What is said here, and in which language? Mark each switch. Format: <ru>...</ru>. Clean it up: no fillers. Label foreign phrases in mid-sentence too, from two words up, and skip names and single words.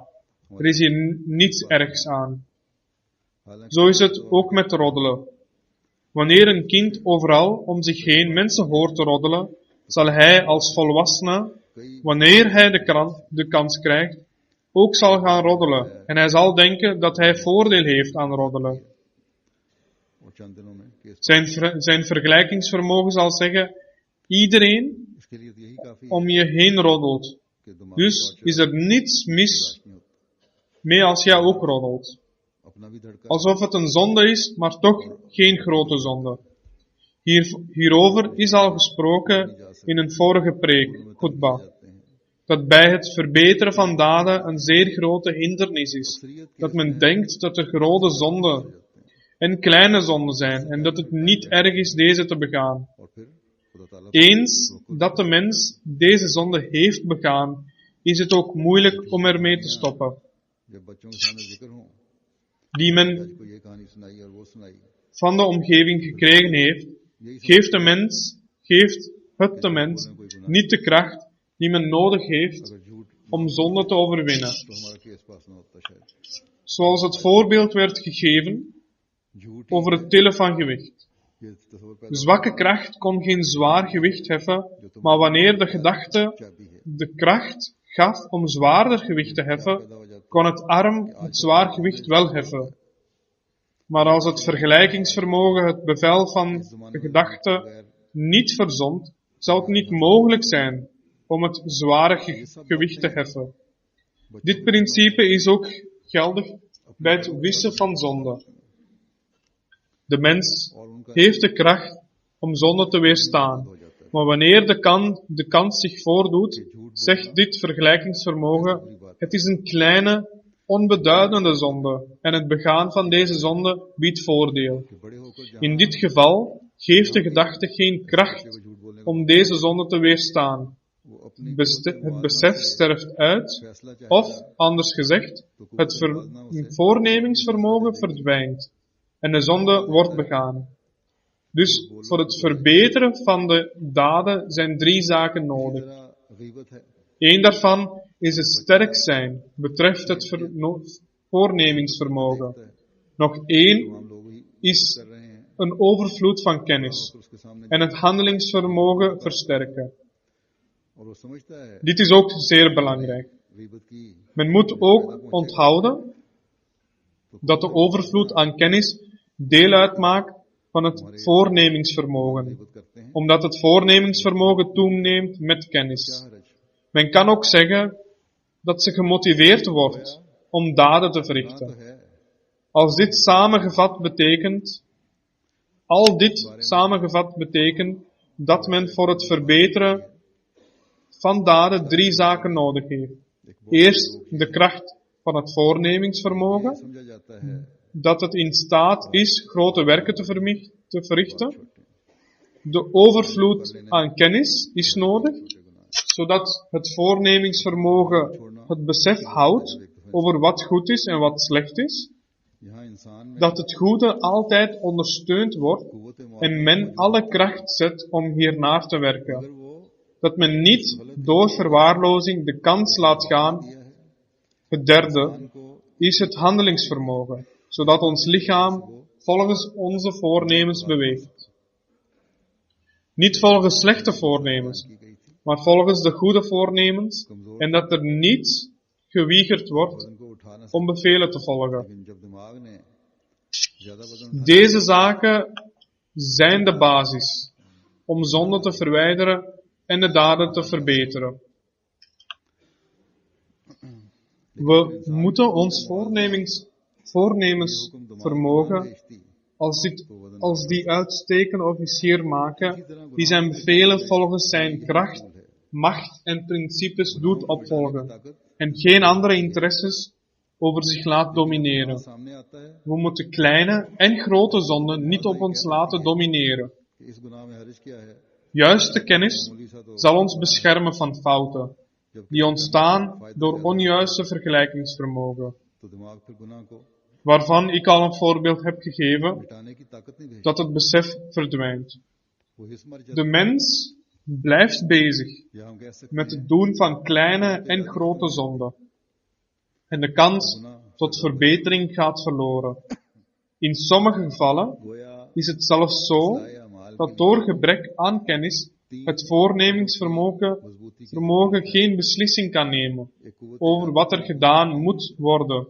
<nl>Er is hier niets ergs aan. Zo is het ook met roddelen. Wanneer een kind overal om zich heen mensen hoort te roddelen, zal hij als volwassene, wanneer hij de kans krijgt, ook zal gaan roddelen. En hij zal denken dat hij voordeel heeft aan roddelen.</nl> <ur>اور چند دنوں میں کیس</ur> <nl>Zijn vergelijkingsvermogen zal zeggen, iedereen</nl> <ur>اس کے لیے تو یہی کافی ہے</ur> <nl>om je heen roddelt.</nl> <ur>کہ دماغ</ur> <nl>Dus is er niets mis mee als jij ook roddelt.</nl> <ur>اپنا بھی دھڑکا</ur> <nl>Alsof het een zonde is, maar toch geen grote zonde. Hierover is al gesproken in een vorige preek, Khutbah,</nl> <ur>جاتے ہیں.</ur> <nl>dat bij het verbeteren van daden een zeer grote hindernis is. Dat men denkt dat er grote zonden en kleine zonden zijn en dat het niet erg is deze te begaan.</nl> <ur>اور پھر خدا تعالیٰ</ur> <nl>Eens dat de mens deze zonde heeft begaan, is het ook moeilijk om ermee te stoppen.</nl> <ur>جب بچوں کے سامنے ذکر ہو</ur> <nl>Die men</nl> <ur>آج کو یہ کہانی سنائی اور وہ سنائی</ur> <nl>van de omgeving gekregen heeft, geeft het de mens niet de kracht die men nodig heeft</nl> <ur>اگر جھوٹ</ur> <nl>om zonde te overwinnen.</nl> <ur>تو ہمارا کیس پاس نہ ہوتا شاید</ur> <nl>Zoals het voorbeeld werd gegeven</nl> <ur>झूठ</ur> <nl>over het tillen van gewicht.</nl> <ur>یہ تصور</ur> <nl>De</nl> <ur>पैदा</ur> <nl>zwakke kracht kon geen zwaar gewicht heffen, maar wanneer de gedachte</nl> <ur>چابی ہے</ur> <nl>de kracht gaf om zwaarder gewicht te heffen,</nl> <ur>پیدا ہو جاتا</ur> <nl>kon het arm het zwaar gewicht wel heffen. Maar als het vergelijkingsvermogen het bevel van de gedachte niet verzond, zou het niet mogelijk zijn om het zware gewicht te heffen. Dit principe is ook geldig bij het wissen van zonde. De mens heeft de kracht om zonde te weerstaan, maar wanneer de kans zich voordoet, zegt dit vergelijkingsvermogen, het is een kleine, onbeduidende zonde en het begaan van deze zonde biedt voordeel.</nl> <ur>کہ بڑے ہو کر جہاں</ur> <nl>In dit geval geeft de gedachte geen kracht</nl> <ur>جھوٹ بولنے</ur> <nl>om deze zonde te weerstaan.</nl> <ur>وہ اپنی</ur> <nl>Het besef sterft uit,</nl> <ur>فیصلہ چاہے</ur> <nl>of anders gezegd, het voornemingsvermogen verdwijnt en de zonde wordt begaan. Dus voor het verbeteren van de daden zijn 3 zaken nodig.</nl> <ur>تیرا غیبت ہے</ur> <nl>Eén daarvan is het sterk zijn, betreft het voornemingsvermogen. Nog één</nl> <ur>ہم لوگ ہی</ur> <nl>is</nl> <ur>کر رہے ہیں</ur> <nl>een overvloed van kennis</nl> <ur>تو اس کے سامنے</ur> <nl>en het handelingsvermogen versterken.</nl> <ur>اور وہ سمجھتا ہے</ur> <nl>Dit is ook zeer belangrijk.</nl> <ur>غیبت کی</ur> <nl>Men moet ook onthouden dat de overvloed aan kennis deel uitmaakt van het voornemingsvermogen,</nl> <ur>غیبت کرتے ہیں</ur> <nl>omdat het voornemingsvermogen toeneemt met kennis.</nl> <ur>हरज</ur> <nl>Men kan ook zeggen dat ze gemotiveerd wordt om daden te</nl> <ur>तो</ur> <nl>verrichten.</nl> <ur>है</ur> <nl>Als dit samengevat betekent dat men voor het verbeteren van daden 3 zaken nodig heeft. Eerst de kracht van het voornemingsvermogen,</nl> <ur>سمجھا جاتا ہے</ur> <nl>dat het in staat is grote werken te verrichten. De overvloed aan kennis is nodig, zodat het voornemingsvermogen het besef houdt over wat goed is en wat slecht is.</nl> <ur>یہاں انسان میں</ur> <nl>Dat het goede altijd ondersteund wordt</nl> <ur>कुव्वत</ur> <nl>en men alle kracht zet om hiernaar te werken.</nl> <ur>اگر وہ</ur> <nl>Dat men niet door verwaarlozing de kans laat gaan.</nl> <ur>دیا ہے</ur> <nl>Het derde</nl> <ur>को</ur> <nl>is het handelingsvermogen, zodat ons lichaam volgens onze voornemens beweegt. Niet volgens slechte voornemens,</nl> <ur>کی گئی تھی</ur> <nl>maar volgens de goede voornemens en dat er niet geweigerd wordt</nl> <ur>وزن کو اٹھا نہ</ur> <nl>om bevelen te volgen.</nl> <ur>لیکن جب دماغ نے زیادہ وزن</ur> <nl>Deze zaken zijn de basis om zonde te verwijderen en de daden te verbeteren. We moeten ons voornemensvermogen als die uitstekende officier maken, die zijn bevelen volgens zijn kracht, macht en principes doet opvolgen, en geen andere interesses over zich laat domineren.</nl> <ur>سامنے آتا ہے</ur> <nl>We moeten kleine en grote zonden niet op ons laten domineren.</nl> <ur>کہ اس گناہ میں حرج کیا ہے</ur> <nl>Juiste kennis zal ons beschermen van fouten, die ontstaan door onjuiste vergelijkingsvermogen,</nl> <ur>تو دماغ پھر گناہ کو</ur> <nl>waarvan ik al een voorbeeld heb gegeven,</nl> <ur>مٹانے کی طاقت نہیں بھیجتا</ur> <nl>dat het besef verdwijnt.</nl> <ur>وہ حس مر جاتا</ur> <nl>De mens blijft bezig</nl> <ur>یا ہم کہہ سکتے</ur> <nl>met het doen van kleine en grote zonden. En de kans tot verbetering gaat verloren. In sommige gevallen</nl> <ur>गोया</ur> <nl>is het zelfs zo dat door gebrek aan kennis het voornemingsvermogen geen beslissing kan nemen over wat er gedaan moet worden.</nl>